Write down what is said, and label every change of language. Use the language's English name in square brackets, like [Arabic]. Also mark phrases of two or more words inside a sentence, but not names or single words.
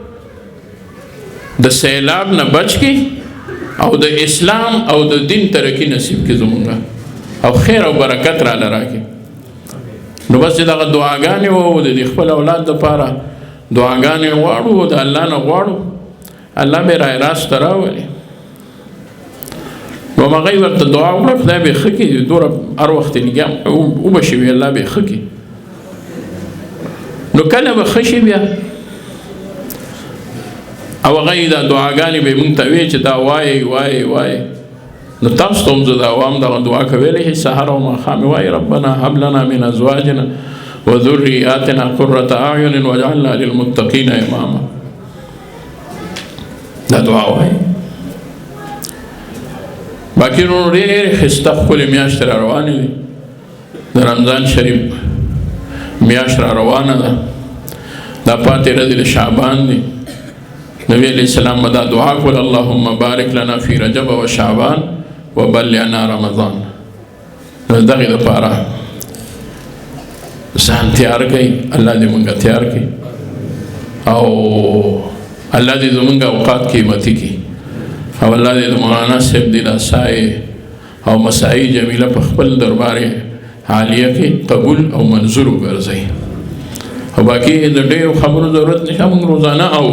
[Pashto] د سیلاب نه بچ کړي او د اسلام او د دین ترقي نصیب کړي زمونږ او خیر او برکت راله راکړي نو بس چې دغه دعاګانې وو د دې خپل اولاد دپاره دعاګانې غواړو د الله نه غواړو الله به رای راسته راولي نو هغوی ورته دعا وکړه خدای به یې ښه کړي دومره هر وخت یې لګیا وبه شي وي الله به یې ښه کړي نو کله به ښه شي بیا او هغوی دا دعاګانې به یې مونږ ته وایي چې دا وایي وایي وایي نو تاسو ته هم زه د عوام دغه دعا کولی شئ سهار او ماښام یې وایي [Arabic] ربنا هب لنا من ازواجنا وذرياتنا قرة اعین واجعلنا للمتقین اماما [Pashto] دا دعا وایي باقي نو ډېرې ښایسته ښکلې میاشتې را روانې دي د رمضان شریف میاشت را روانه ده دا پاتې ورځې د شعبان دي نبی [Arabic] علیه السلام [Pashto] به دا دعا کول [Arabic] اللهم بارک لنا فی رجب و شعبان وبلغنا رمضان [Pashto] نو دغې دپاره ځان تیار کړئ الله دې مونږ تیار کړي او الله دې زمونږ اوقات قیمتي کړي او الله دې د مولانا صاحب دې دا سایې او مساعي جمیله په خپل دربار عالیه کې قبول او منظور وګرځئ او باقي د ډېرو خبرو ضرورت نشته موږ روزانه